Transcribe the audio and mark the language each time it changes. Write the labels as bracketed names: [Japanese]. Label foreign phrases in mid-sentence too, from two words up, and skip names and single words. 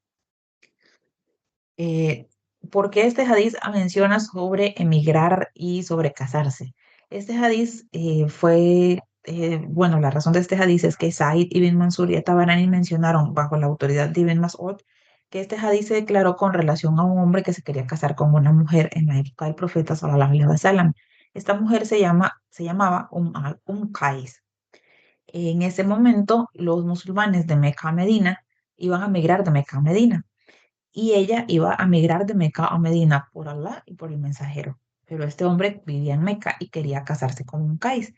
[Spanish] Eh, ¿Por qué este hadiz menciona sobre emigrar y sobre casarse? Este hadiz bueno, la razón de este hadiz es que Said ibn Mansur y Tabarani mencionaron bajo la autoridad de Ibn Mas'ud que este hadiz se declaró con relación a un hombre que se quería casar con una mujer en la época del profeta [Arabic] صلى الله عليه وسلم. [Spanish] Esta mujer se llamaba Qais. En ese momento, los musulmanes de Meca a Medina iban a migrar de Meca a Medina y ella iba a migrar de Meca a Medina por Allah y por el mensajero. Pero este hombre vivía en Meca y quería casarse con un Qais.